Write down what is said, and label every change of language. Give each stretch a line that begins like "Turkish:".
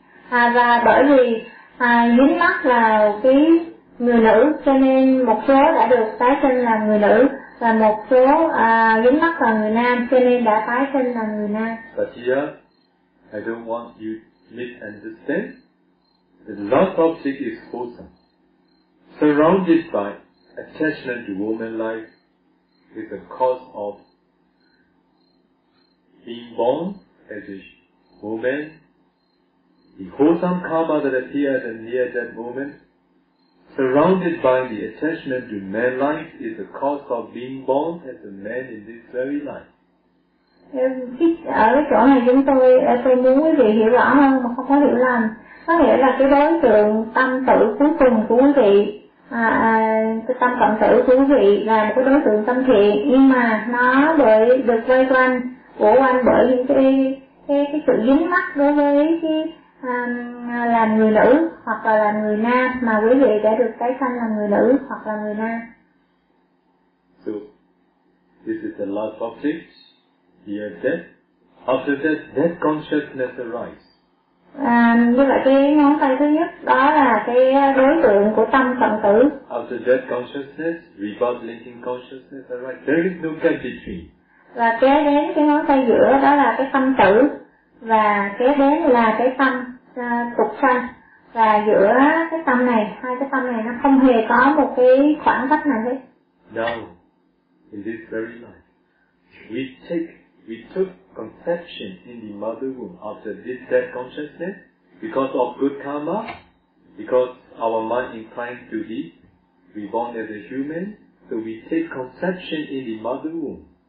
Vietnamese: Và bởi vì dính mắc vào cái người nữ cho nên một số đã được tái sinh là người nữ và một số dính mắc vào người nam cho nên đã tái sinh là người nam.
English: But here, I don't want you to misunderstand. The lost object is wholesome. Surrounded by attachment to woman life is a cause of being born as a woman. The wholesome karma that appears and near that woman, surrounded by the attachment to man life, is the cause of being born as a man in this very life.
Vietnamese: Ở chỗ này tôi muốn quý vị hiểu rõ hơn mà không có hiểu lầm. Có nghĩa là cái đối tượng tâm tử cuối cùng của quý vị, cái tâm cận tử của quý vị là một cái đối tượng tâm thiện, nhưng mà nó bởi được vây quanh của anh bởi những cái sự dính mắc đối với cái là người nữ hoặc là người nam mà quý vị đã được tái sanh là người nữ hoặc là người nam.
English: So this is the last object. Here, death. After death, death consciousness arises.
Vietnamese: Như vậy cái ngón tay thứ nhất đó là cái đối tượng của tâm cận tử.
English: After death consciousness, rebirth linking consciousness arises. There is no gap between.
Vietnamese: Và kế đến cái ngón tay giữa đó là cái tâm tử. Và kế đến là cái tâm tục sanh. Và giữa cái tâm này, hai cái tâm này nó không hề có một cái khoảng cách nào hết.
English: Now, in this very life, we took conception in the mother womb after this dead consciousness because of good karma, because our mind inclined to be reborn as a human, so we take conception in the mother womb.